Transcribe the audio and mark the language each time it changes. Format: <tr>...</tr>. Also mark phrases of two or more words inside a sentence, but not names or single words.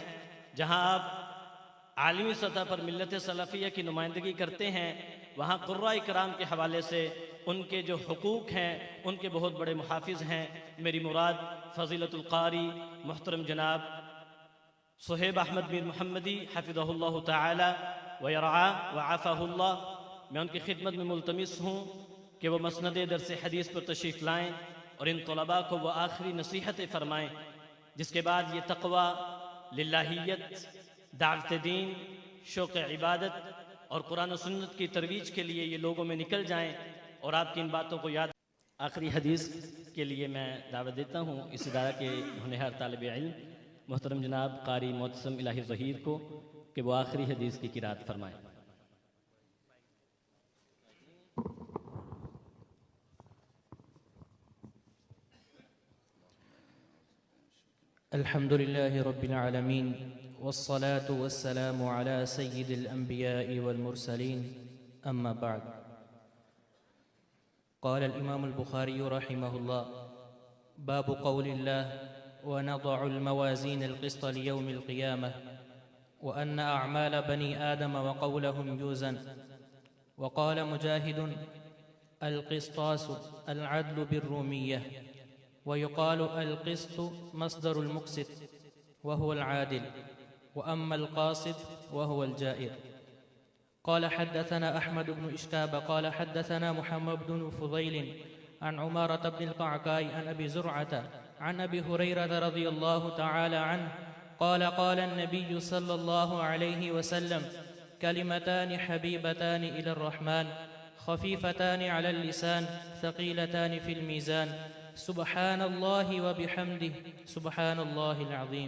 <ur>جہاں آپ عالمی سطح پر ملت سلفیہ کی نمائندگی کرتے ہیں، وہاں قرائے کرام کے حوالے سے ان کے جو حقوق ہیں ان کے بہت بڑے محافظ ہیں. میری مراد فضیلۃ القاری محترم جناب صہیب احمد بن محمدی</ur> <ar>حفظه الله تعالى ويرعى وعافاه الله,</ar> <ur>میں ان کی خدمت میں ملتمس ہوں کہ وہ مسند درس حدیث پر تشریف لائیں اور ان طلبہ کو وہ آخری نصیحتیں فرمائیں، جس کے بعد یہ تقویٰ، للہیت، دعوت دین، شوق عبادت اور قرآن اور سنت کی ترویج کے لیے یہ لوگوں میں نکل جائیں اور آپ کی ان باتوں کو یاد. آخری حدیث کے لیے میں دعوت دیتا ہوں اس ادارہ کے ہونہار طالب علم محترم جناب قاری محتسم الٰہی ظہیر کو کہ وہ آخری حدیث کی قرات فرمائیں.</ur> <ar>الحمد لله رب العالمين والصلاة والسلام على سيد الأنبياء والمرسلين، أما بعد. قال الإمام البخاري رحمه الله، باب قول الله ونضع الموازين القسط ليوم القيامة وأن أعمال بني آدم وقولهم يوزن. وقال مجاهد القسطاس العدل بالرومية ويقال القسط مصدر المقسط وهو العادل وأما القاسط وهو الجائر. قال حدثنا أحمد بن إشكاب قال حدثنا محمد بن فضيل عن عمارة بن القعقاع عن أبي زرعة عن أبي هريرة رضي الله تعالى عنه قال قال النبي صلى الله عليه وسلم: كلمتان حبيبتان إلى الرحمن خفيفتان على اللسان ثقيلتان في الميزان سبحان الله وبحمده سبحان الله العظيم.</ar>